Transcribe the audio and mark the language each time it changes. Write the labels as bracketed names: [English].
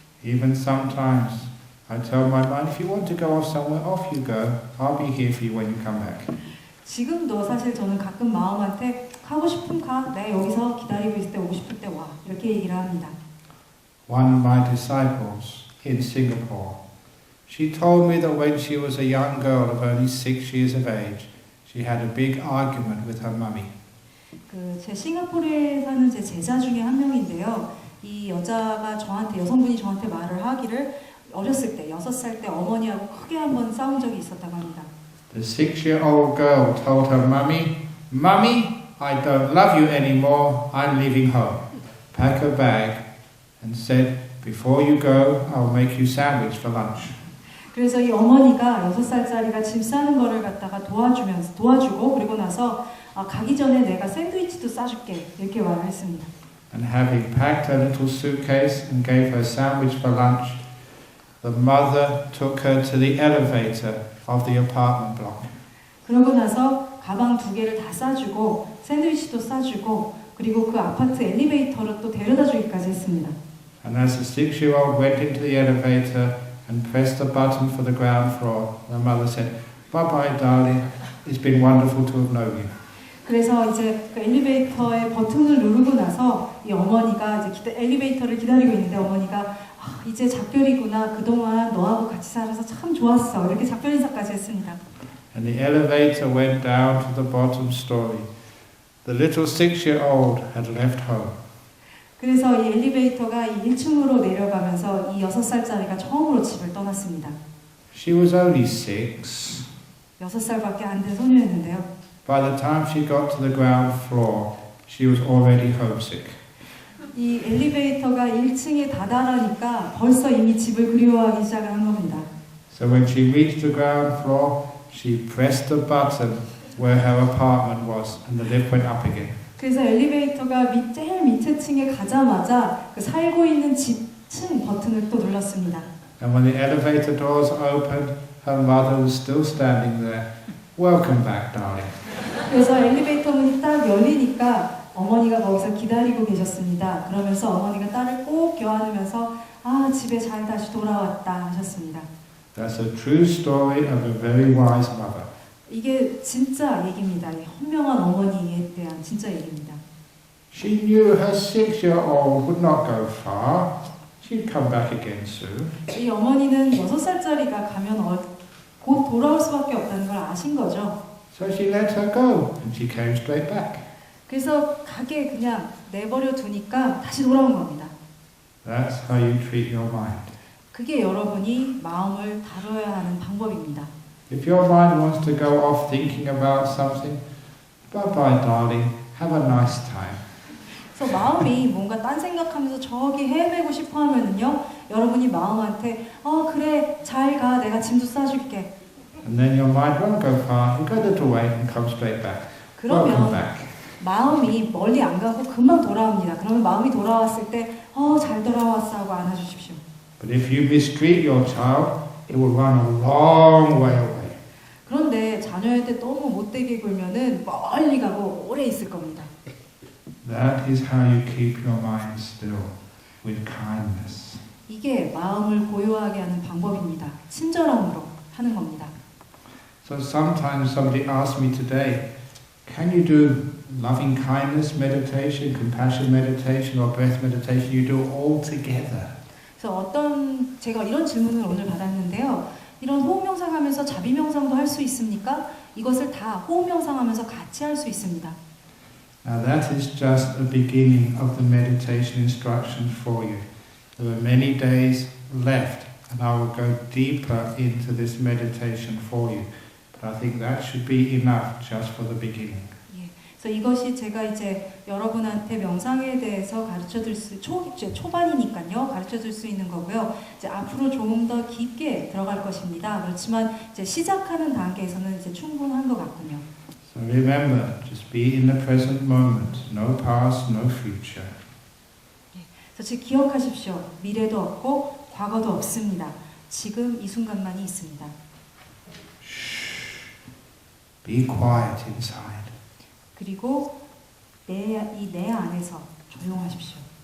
[English] Even sometimes I tell my mind, if you want to go off somewhere, off you go. I'll be here for you when you come back. [Korean] 지금도 사실 저는 가끔 마음한테 가고 싶으면 가. 내가 여기서 기다리고 있을 때 오고 싶을 때 와. 이렇게 얘기를 합니다. [English] One of my disciples in Singapore, she told me that when she was a young girl of only 6 years of age, she had a big argument with her mummy. [Korean] 제 싱가포르에 사는 제 제자 중에 한 명인데요. 이 여자가 여성분이 저한테 말을 하기를 어렸을 때, 6살 때 어머니하고 크게 한번 싸운 적이 있었다고 합니다. [English] The 6-year-old girl told her mummy, "Mummy, I don't love you anymore. I'm leaving home." Pack her bag and said, "Before you go, I'll make you sandwich for lunch." [Korean] 그래서 이 어머니가 6살짜리가 짐 싸는 거를 갖다가 도와주고 그리고 나서 가기 전에 내가 샌드위치도 싸줄게 이렇게 말을 했습니다. [English] And having packed her little suitcase and gave her sandwich for lunch, the mother took her to the elevator of the apartment block. [Korean] 그러고 나서 가방 2개를 다 싸주고 샌드위치도 싸주고 그리고 그 아파트 엘리베이터로 또 데려다 주기까지 했습니다. [English] And as the 6-year-old went into the elevator and pressed the button for the ground floor, the mother said, "Bye-bye, darling. It's been wonderful to have known you." [Korean] 그래서 이제 그 엘리베이터의 버튼을 누르고 나서 이 어머니가 이제 엘리베이터를 기다리고 있는데 어머니가 이제 작별이구나. 그동안 너하고 같이 살아서 참 좋았어. 이렇게 작별 인사까지 했습니다. [English] And the elevator went down to the bottom story. The little 6-year-old had left home. [Korean] 그래서 이 엘리베이터가 이 1층으로 내려가면서 이 6살짜리가 처음으로 집을 떠났습니다. [English] She was only 6. [Korean] 6살밖에 안 된 소녀였는데요. [English] By the time she got to the ground floor, she was already homesick. [Korean] 이 엘리베이터가 1층에 다다라니까 벌써 이미 집을 그리워하기 시작을 한 겁니다. [English] So when she reached the ground floor, she pressed the button where her apartment was, and the lift went up again. [Korean] 그래서 엘리베이터가 제일 밑에 층에 가자마자 그 살고 있는 집 층 버튼을 또 눌렀습니다. [English] And when the elevator doors opened, her mother was still standing there. "Welcome back, darling." [Korean] 그래서 엘리베이터 문이 딱 열리니까 어머니가 거기서 기다리고 계셨습니다. 그러면서 어머니가 딸을 꼭 껴안으면서 집에 잘 다시 돌아왔다 하셨습니다. [English] That's a true story of a very wise mother. [Korean] 이게 진짜 얘기입니다. 현명한 어머니에 대한 진짜 얘기입니다. [English] She knew her 6-year-old would not go far. She'd come back again soon. [Korean] 이 어머니는 6살짜리가 가면 곧 돌아올 수밖에 없다는 걸 아신 거죠. [English] So she let her go, and she came straight back. [Korean] 그래서 가게 그냥 내버려 두니까 다시 돌아온 겁니다. [English] That's how you treat your mind. [Korean] 그게 여러분이 마음을 다뤄야 하는 방법입니다. [English] If your mind wants to go off thinking about something, bye-bye, darling. Have a nice time. [Korean] 그래서 마음이 뭔가 딴 생각하면서 저기 헤매고 싶어 하면은요, 여러분이 마음한테 그래 잘 가 내가 짐도 싸줄게. [English] And then your mind won't go far. You go a little way and come straight back. Welcome back. [Korean] 마음이 멀리 안 가고 금방 돌아옵니다. 그러면 마음이 돌아왔을 때 잘 돌아왔어 하고 안아주십시오. [English] But if you mistreat your child, it will run a long way away. [Korean] 그런데 자녀한테 너무 못되게 굴면은 멀리 가고 오래 있을 겁니다. [English] That is how you keep your mind still, with kindness. [Korean] 이게 마음을 고요하게 하는 방법입니다. 친절함으로 하는 겁니다. [English] So sometimes somebody asks me today, can you do loving kindness meditation, compassion meditation, or breath meditation? You do it all together. [Korean] 그래서 제가 이런 질문을 오늘 받았는데요. 이런 호흡 명상하면서 자비 명상도 할 수 있습니까? 이것을 다 호흡 명상하면서 같이 할 수 있습니다. [English] Now that is just the beginning of the meditation instructions for you. There are many days left, and I will go deeper into this meditation for you. But I think that should be enough just for the beginning. [Korean] 그래서 이것이 제가 이제 여러분한테 명상에 대해서 가르쳐줄 수 초반이니까요 가르쳐줄 수 있는 거고요. 이제 앞으로 조금 더 깊게 들어갈 것입니다. 그렇지만 이제 시작하는 단계에서는 이제 충분한 것 같군요. [English] So remember, just be in the present moment. No past, no future. [Korean] 그래서 즉 기억하십시오. 미래도 없고 과거도 없습니다. 지금 이 순간만이 있습니다. [English] Be quiet inside. [Korean] 그리고 내 안에서 조용하십시오.